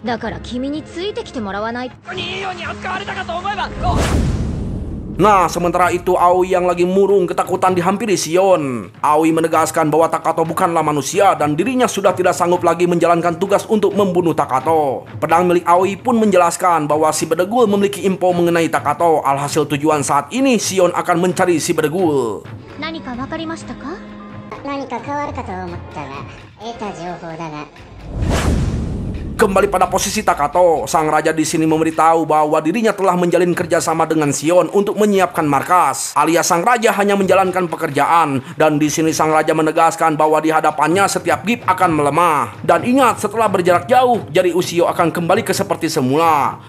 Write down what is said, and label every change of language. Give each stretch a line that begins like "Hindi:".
Japanese: だから君についてきてもらわない。いいように扱われたかと思えば。
Indonesian: Nah, sementara itu Aoi yang lagi murung ketakutan dihampiri Shion. Aoi menegaskan bahwa Takato bukanlah manusia dan dirinya sudah tidak sanggup lagi menjalankan tugas untuk membunuh Takato. Pedang milik Aoi pun menjelaskan bahwa si Bedegul memiliki info mengenai Takato. Alhasil tujuan saat ini Shion akan mencari si Bedegul.
Japanese: 何か分かりましたか？何か変わるかと思ったが、得た情報だが。
Indonesian: Kembali pada posisi Takato, sang raja di sini memberitahu bahwa dirinya telah menjalin kerjasama dengan Shion untuk menyiapkan markas. Alias sang raja hanya menjalankan pekerjaan, dan di sini sang raja menegaskan bahwa di hadapannya setiap Gibb akan melemah. Dan ingat, setelah berjarak jauh, jari Ushio akan kembali ke seperti semula.